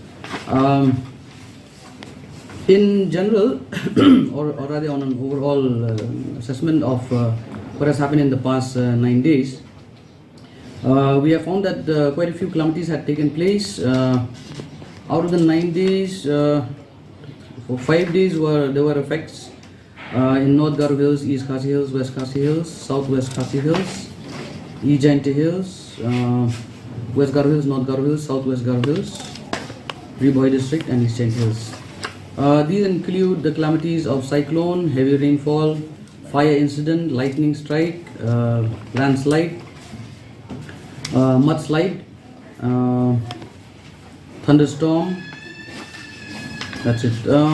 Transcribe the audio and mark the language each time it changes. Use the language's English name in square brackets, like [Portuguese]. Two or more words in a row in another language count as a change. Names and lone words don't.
[English] In general, or rather on an overall assessment of what has happened in the past 9 days, we have found that quite a few calamities had taken place. Out of the 9 days, for 5 days there were effects in North Garo Hills, East Khasi Hills, West Khasi Hills, Southwest Khasi Hills, East Jaintia Hills, West Garo Hills, North Garo Hills, Southwest Garo Hills, Riboi District and East Jaintia Hills. These include the calamities of cyclone, heavy rainfall, fire incident, lightning strike, landslide, mudslide, thunderstorm. That's it.